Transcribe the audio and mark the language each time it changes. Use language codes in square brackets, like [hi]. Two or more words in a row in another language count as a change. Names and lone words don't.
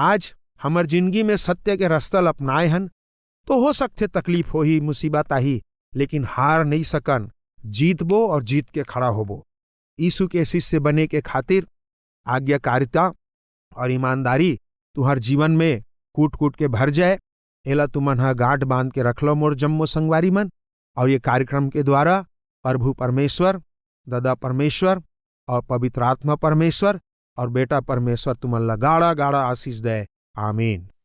[hne] आज हमर जिंदगी में सत्य के रास्ता अपनाए हन तो हो सकते तकलीफ हो ही, मुसीबत आई, लेकिन हार नहीं सकन, जीतबो और जीत के खड़ा होबो। यीशु के शिष्य बने के खातिर आज्ञाकारिता और ईमानदारी तुहर जीवन में कूट कूट के भर जाए, एला तुमन हा गांठ बांध के रख लो मोर जम्मो संगवारी मन। और ये कार्यक्रम के द्वारा प्रभु परमेश्वर, दादा परमेश्वर और पवित्र आत्मा परमेश्वर और बेटा परमेश्वर तुमन ला गाढ़ा गाढ़ा आशीष दे। आमीन।